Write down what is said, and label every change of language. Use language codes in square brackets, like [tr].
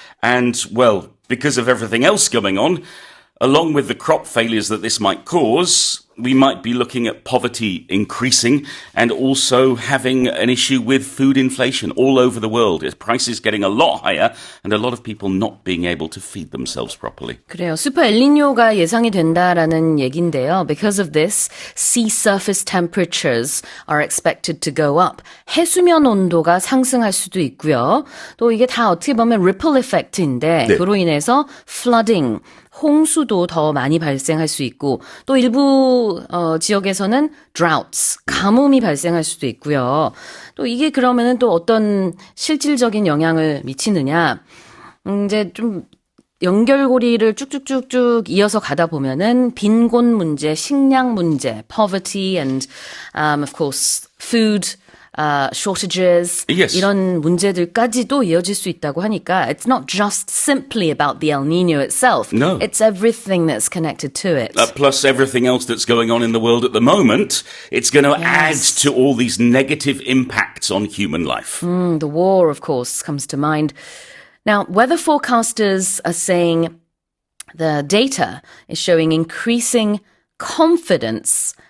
[en] And, well, because of everything else going on, along with the crop failures that this might cause, we might be looking at poverty increasing and also having an issue with food inflation all over the world. Prices getting a lot higher and a lot of people not being able to feed themselves properly. [ko] 그래요. 슈퍼 엘니뇨가 예상이 된다라는 얘기인데요. [en] Because of this, sea surface temperatures are expected to go up. [ko] 해수면 온도가 상승할 수도 있고요. 또 이게 다 어떻게 보면 ripple effect인데 네. 그로 인해서 flooding, 홍수도 더 많이 발생할 수 있고 또 일부 지역에서는 droughts, 가뭄이 발생할 수도 있고요. 또 이게 그러면은 또 어떤 실질적인 영향을 미치느냐? 이제 좀 연결고리를 쭉쭉쭉쭉 이어서 가다 보면은 빈곤 문제, 식량 문제, [en] poverty and of course food shortages, Yes. [ko] 이런 문제들까지도 이어질 수 있다고 하니까 [en] it's not just simply about the El Nino itself. No. It's everything that's connected to it. Plus everything else that's going on in the world at the moment, it's going to add to all these negative impacts on human life. The war, of course, comes to mind. Now, weather forecasters are saying the data is showing increasing confidence.